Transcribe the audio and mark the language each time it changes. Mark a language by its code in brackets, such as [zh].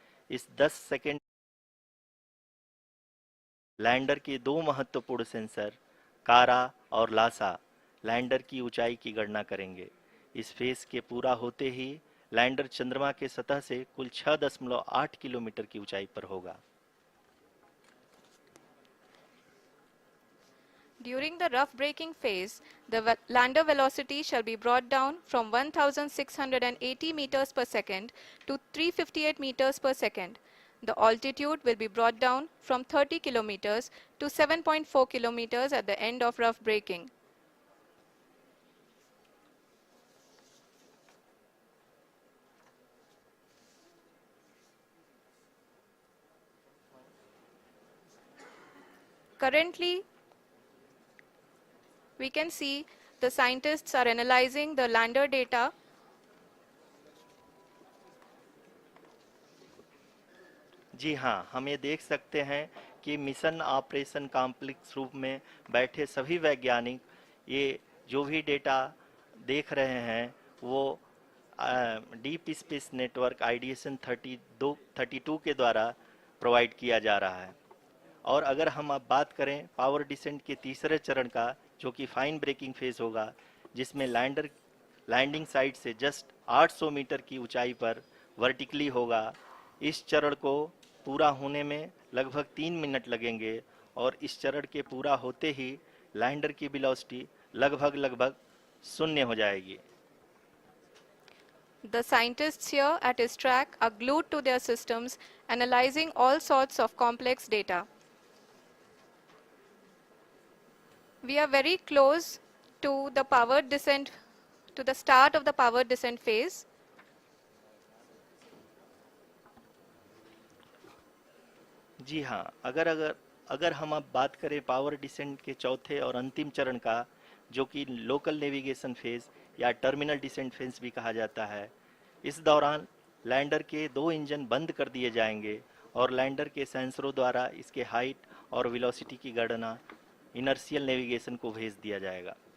[hi] इस 10 second lander के दो महत्वपूर्ण सेंसर कारा और लासा लैंडर की ऊंचाई की गणना करेंगे। इस फेज के पूरा होते ही लैंडर चंद्रमा के सतह से कुल 6.8 किलोमीटर की ऊंचाई पर होगा। [en] During the rough braking phase, the lander velocity shall be brought down from 1680 meters per second to 358 meters per second. The altitude will be brought down from 30 kilometers to 7.4 kilometers at the end of rough braking. Currently, we can see the scientists are analyzing the lander data. [hi] जी हाँ, हम ये देख सकते हैं कि mission operation complex रूप में बैठे सभी वैज्ञानिक ये जो भी डेटा देख रहे हैं वो डीप स्पेस नेटवर्क आईडीएसएन 32 के द्वारा प्रोवाइड किया जा रहा है। और अगर हम अब बात करें पावर डिसेंट के तीसरे चरण का, जो कि फाइन ब्रेकिंग फेज होगा, जिसमें लैंडर लैंडिंग साइट से जस्ट 800 मीटर की ऊंचाई पर वर्टिकली होगा। इस चरण को पूरा होने में लगभग 3 मिनट लगेंगे और इस चरण के पूरा होते ही लैंडर की वेलोसिटी लगभग शून्य हो जाएगी। [en] The scientists here at ISRO are glued to their systems, analyzing all sorts of complex data. We are very close to the powered descent, to the start of the powered descent phase. [hi] जी हाँ, अगर हम अब बात करें power descent के चौथे और अंतिम चरण का, जो कि लोकल नेविगेशन फेज या टर्मिनल डिसेंट फेज भी कहा जाता है, इस दौरान लैंडर के 2 इंजन बंद कर दिए जाएंगे और लैंडर के सेंसरों द्वारा इसके हाइट और वेलोसिटी की गणना इनर्शियल नेविगेशन को भेज दिया जाएगा।